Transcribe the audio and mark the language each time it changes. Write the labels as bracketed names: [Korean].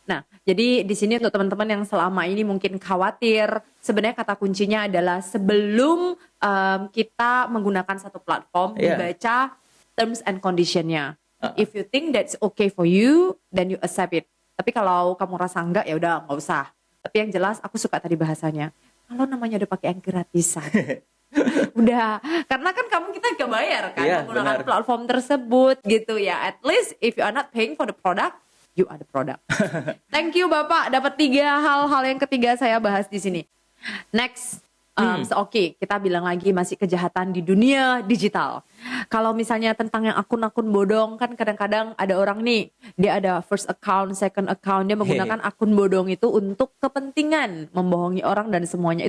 [Indonesian] Nah, jadi di sini untuk teman-teman yang selama ini mungkin khawatir, sebenarnya kata kuncinya adalah sebelum kita menggunakan satu platform, dibaca terms and condition-nya. [English] If you think that's okay for you, then you accept it. [Indonesian] Tapi kalau kamu rasa enggak, ya udah nggak usah. Tapi yang jelas, aku suka tadi bahasanya. Kalau namanya udah pakai yang gratisan, udah, karena kan kita gak bayar kan menggunakan platform tersebut gitu ya. [English] At least if you are not paying for the product, you are the product. Thank you [Indonesian] Bapak, dapat 3 hal yang ketiga saya bahas di sini. Next, Oke, kita bilang lagi masih kejahatan di dunia digital. Kalau misalnya tentang yang akun-akun bodong, kan kadang-kadang ada orang nih, dia ada [English] first account, second account, [Indonesian] dia menggunakan akun bodong itu untuk kepentingan membohongi orang dan semuanya.